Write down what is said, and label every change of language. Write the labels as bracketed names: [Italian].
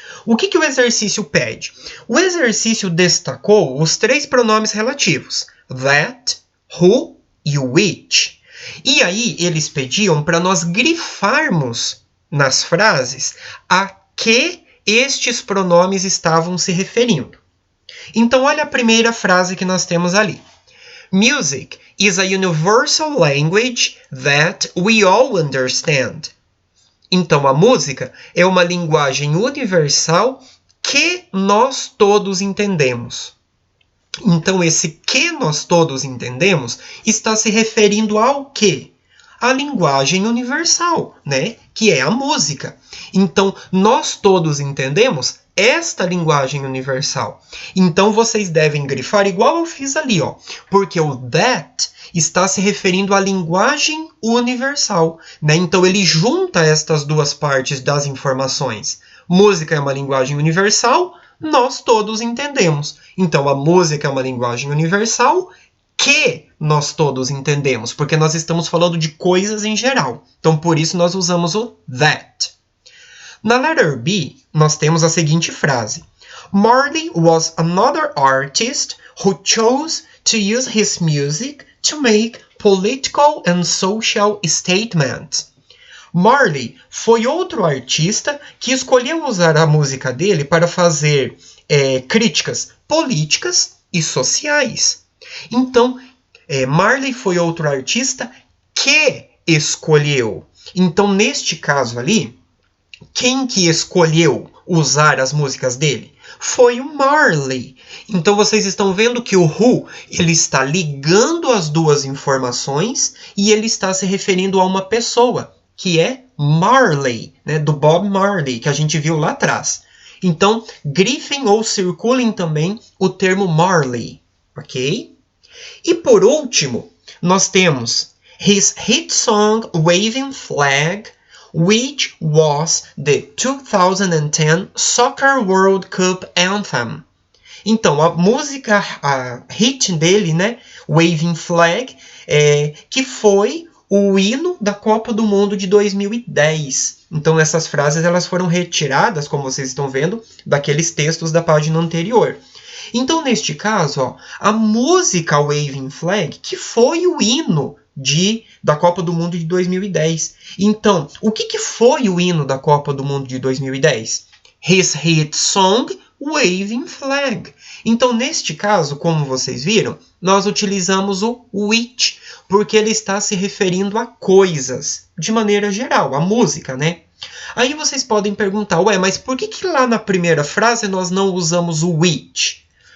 [Portuguese] O que o exercício pede? O exercício destacou os 3 pronomes relativos, that, who e which. E aí, eles pediam para nós grifarmos nas frases a que estes pronomes estavam se referindo. Então, olha a primeira frase que nós temos ali. [English] Music is a universal language that we all understand. [Portuguese] Então, a música é uma linguagem universal que nós todos entendemos. Então, esse que nós todos entendemos está se referindo ao quê? A linguagem universal, né? Que é a música. Então, nós todos entendemos esta linguagem universal. Então, vocês devem grifar igual eu fiz ali, ó, porque o that está se referindo à linguagem universal, né? Então, ele junta estas 2 partes das informações. Música é uma linguagem universal, nós todos entendemos. Então, a música é uma linguagem universal que nós todos entendemos, porque nós estamos falando de coisas em geral. Então, por isso, nós usamos o that. Na letter B, nós temos a seguinte frase. [English] Marley was another artist who chose to use his music to make political and social statements. [Portuguese] Marley foi outro artista que escolheu usar a música dele para fazer críticas políticas e sociais. Então, Marley foi outro artista que escolheu. Então, neste caso ali, quem que escolheu usar as músicas dele? foi o Marley. Então vocês estão vendo que o who, ele está ligando as duas informações e ele está se referindo a uma pessoa, que é Marley, né, do Bob Marley, que a gente viu lá atrás. Então, grifem ou circulem também o termo Marley, ok? E por último, nós temos [English] his hit song Waving Flag, which was the 2010 Soccer World Cup Anthem. [Portuguese] Então, a música, a hit dele, né, Waving Flag, que foi o hino da Copa do Mundo de 2010. Então, essas frases elas foram retiradas, como vocês estão vendo, daqueles textos da página anterior. Então, neste caso, ó, a música Waving Flag, que foi o hino da Copa do Mundo de 2010. Então, o que foi o hino da Copa do Mundo de 2010? [English] His hit song, Waving Flag. [Portuguese] Então, neste caso, como vocês viram, nós utilizamos o which, porque ele está se referindo a coisas, de maneira geral, a música, né? Aí vocês podem perguntar, ué, mas por que lá na primeira frase nós não usamos o which?